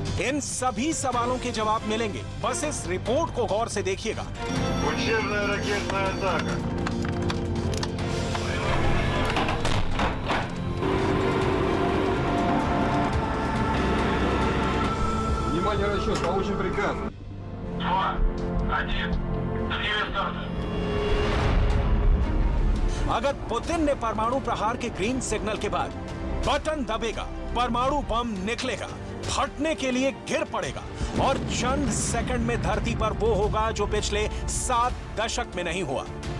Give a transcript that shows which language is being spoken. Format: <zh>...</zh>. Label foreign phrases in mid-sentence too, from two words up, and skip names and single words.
<hi>इन सभी सवालों के जवाब मिलेंगे, बस इस रिपोर्ट को गौर से देखिएगा।</hi> <ru>Учебная ракетная атака. Внимание, расчет, получен приказ. 2, 1, 3 старта.</ru> <hi>अगर पुतिन ने परमाणु प्रहार के</hi> <en>green signal</en> <hi>के बाद बटन दबेगा, परमाणु बम निकलेगा, फटने के लिए गिर पड़ेगा और चंद सेकंड में धरती पर वो होगा जो पिछले 7 दशक में नहीं हुआ।</hi>